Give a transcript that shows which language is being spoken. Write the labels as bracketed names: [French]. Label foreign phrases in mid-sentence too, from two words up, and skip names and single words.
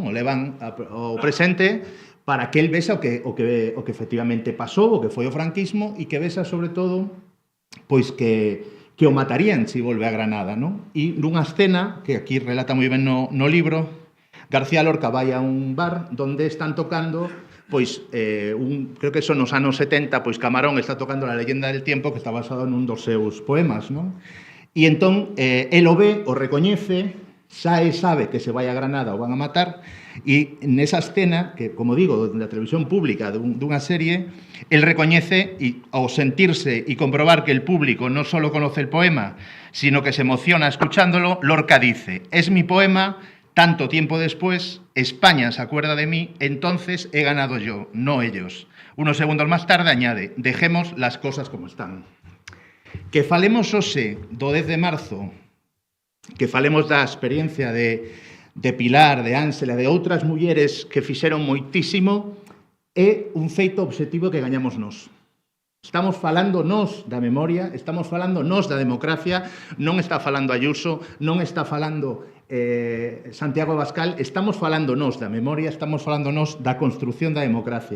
[Galician] O levan ao presente para que el vexa o que efectivamente pasou, o que foi o franquismo, e que vexa, sobre todo, pois que o matarían se volve a Granada, non? E nunha escena, que aquí relata moi ben no libro, García Lorca vai a un bar onde están tocando, pois, creo que son nos anos 70, pois Camarón está tocando La leyenda del tiempo, que está basado nun dos seus poemas, non? E entón, el o ve, o recoñece, xa sabe que se vai a Granada o van a matar, e nesa escena, que, como digo, da televisión pública dunha serie, el recoñece, e ao sentirse e comprobar que [Spanish] el público [Galician] non só [Spanish] conoce el poema, sino que se emociona escuchándolo, Lorca dice: «Es mi poema, tanto tiempo después, España se acuerda de mí, entonces he ganado yo, no ellos. Unos segundos más tarde añade, dejemos las cosas como están. [Galician] Que falemos hoxe do 10 de marzo, que falemos da experiencia de Pilar, de Ánsela, de outras mulleres que fixeron moitísimo, é un feito obxectivo que gañamos nós. Estamos falando nós da memoria, estamos falando nós da democracia, non está falando Ayuso, non está falando Santiago Abascal, estamos falando nós da memoria, estamos falando nós da construción da democracia.